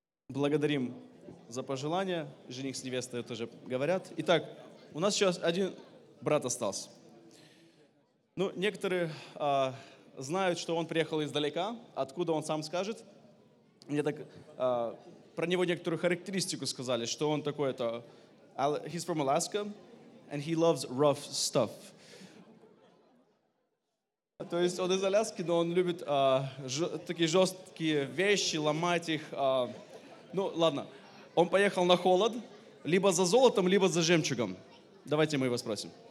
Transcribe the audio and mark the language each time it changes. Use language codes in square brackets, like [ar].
[ru] Благодарим за пожелания. Жених с невестой тоже говорят. Итак, у нас сейчас один брат остался. Ну, некоторые знают, что он приехал издалека. Откуда, он сам скажет. Мне так... Про него некоторую характеристику сказали, что он такой-то... [en] He's from Alaska, and he loves rough stuff. [ru] То есть он из Аляски, но он любит такие жесткие вещи, ломать их. Ну, ладно. Он поехал на холод, либо за золотом, либо за жемчугом. Давайте мы его спросим.